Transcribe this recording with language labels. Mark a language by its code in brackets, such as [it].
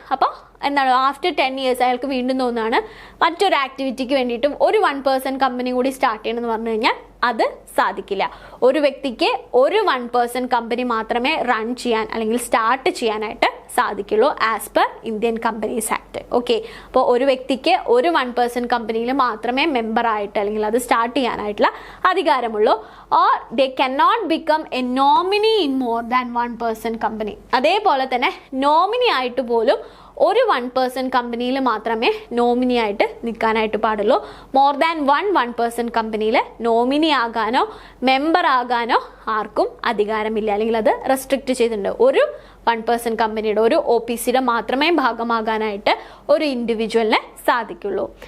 [ml] അപ്പോൾ എന്താണ്, after 10 years അയാൾക്ക് വീണ്ടും തോന്നുകയാണ് മറ്റൊരു ആക്ടിവിറ്റിക്ക് വേണ്ടിയിട്ടും ഒരു 1 person കമ്പനി കൂടി സ്റ്റാർട്ട് ചെയ്യണമെന്ന് പറഞ്ഞു കഴിഞ്ഞാൽ അത് സാധിക്കില്ല. ഒരു വ്യക്തിക്ക് ഒരു 1 person കമ്പനി മാത്രമേ റൺ ചെയ്യാൻ അല്ലെങ്കിൽ സ്റ്റാർട്ട് ചെയ്യാനായിട്ട് സാധിക്കുള്ളൂ [en] As per Indian companies act. [ml] Okay, അപ്പോൾ ഒരു വ്യക്തിക്ക് ഒരു 1 person കമ്പനിയിൽ മാത്രമേ മെമ്പറായിട്ട് അല്ലെങ്കിൽ അത് സ്റ്റാർട്ട് ചെയ്യാനായിട്ടുള്ള അധികാരമുള്ളൂ. [en] Or they cannot become a nominee in more than 1 person company. [ml] അതേപോലെ തന്നെ നോമിനി ആയിട്ട് പോലും ഒരു 1 person കമ്പനിയിൽ മാത്രമേ നോമിനി ആയിട്ട് നിൽക്കാനായിട്ട് പാടുള്ളൂ. മോർ ദാൻ 1 person കമ്പനിയിൽ നോമിനി ആകാനോ മെമ്പർ ആകാനോ ആർക്കും അധികാരമില്ല, അല്ലെങ്കിൽ അത് റെസ്ട്രിക്റ്റ് ചെയ്തിട്ടുണ്ട്. ഒരു 1 person കമ്പനിയുടെ ഒരു OPCയുടെ മാത്രമേ ഭാഗമാകാനായിട്ട് ഒരു ഇൻഡിവിജ്വലിനെ സാധിക്കുള്ളൂ.